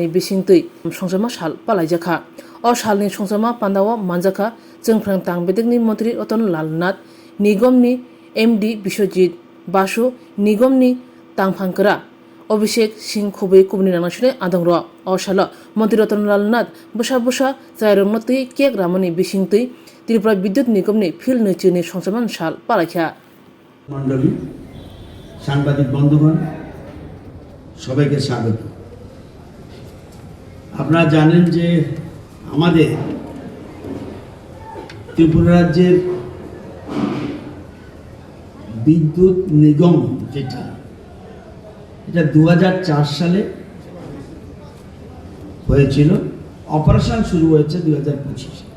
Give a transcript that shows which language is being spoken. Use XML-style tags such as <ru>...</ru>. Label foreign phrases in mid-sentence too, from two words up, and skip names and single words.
<trp>बिसिंतै संसामा साल पालाइजाखा अ सालनि संसामा पान्दावा मानजाखा जों फ्रां तांबेदेक नि मन्त्री रतन लाल नाथ निगम नि एमडी विश्वजित बासु निगम नि तांफांकरा अभिषेक सिंह खुबै कुबनि नांनासुने आदंर अशाल मन्त्री रतन लाल नाथ बसा बसा जायरंनतै केक रामनि बिसिंतै त्रिपुरा विद्युत निगम नि फिल न चिनि संसामान साल पालाइखा</trp> <bn>मंडली সাংবাদিক বন্ধুগণ সবাইকে স্বাগত। আপনারা জানেন যে আমাদের ত্রিপুরা রাজ্যের বিদ্যুৎ নিগম যেটা এটা 2004 সালে হয়েছিল, অপারেশন শুরু হয়েছে 2025।</bn>